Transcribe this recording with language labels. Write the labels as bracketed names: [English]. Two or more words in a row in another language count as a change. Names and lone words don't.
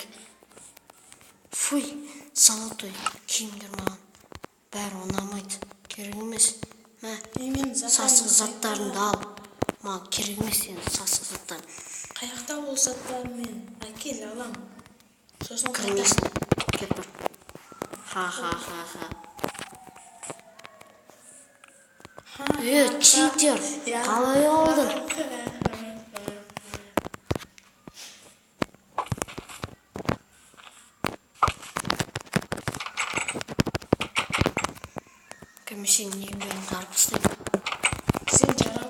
[Kazakh] Фуй, золотой киімдер маған бәрі ұнамайды. Керек емес. Сасық заттарымды ал. Маған керек емес сенің сасық заттарың. Қаяқта ол заттарым мен. Әкел, алам. Сосын кірмесін. Кет бір. Ха-ха-ха-ха. Читер, қалай алдың? Сен нең бәрін қарып істедің? Сен жарап.